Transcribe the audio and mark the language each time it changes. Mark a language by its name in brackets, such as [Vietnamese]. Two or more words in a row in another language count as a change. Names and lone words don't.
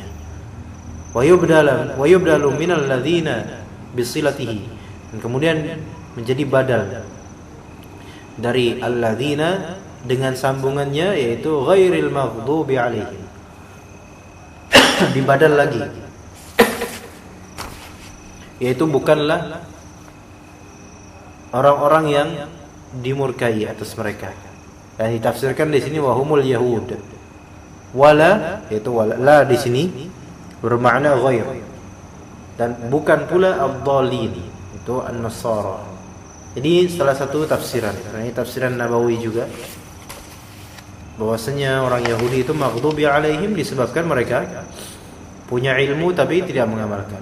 [Arabic] ويبدل من الذين بصلته, [Indonesian] dan kemudian menjadi badal dari alladzina dengan sambungannya, yaitu [Arabic] غير المغضوب عليهم. [Indonesian] Dibadal lagi, yaitu bukanlah orang-orang yang dimurkai atas mereka. Dan ditafsirkan di sini [Arabic] وهم اليهود. [Indonesian] Wala, yaitu wala, la di sini bermakna ghair, dan bukan pula ad-dhalin, itu an-nasara. Jadi salah satu tafsiran, ini tafsiran Nabawi juga, bahwasanya orang Yahudi itu [Arabic] مغضوب عليهم [Indonesian] disebabkan mereka punya ilmu tapi tidak mengamalkan.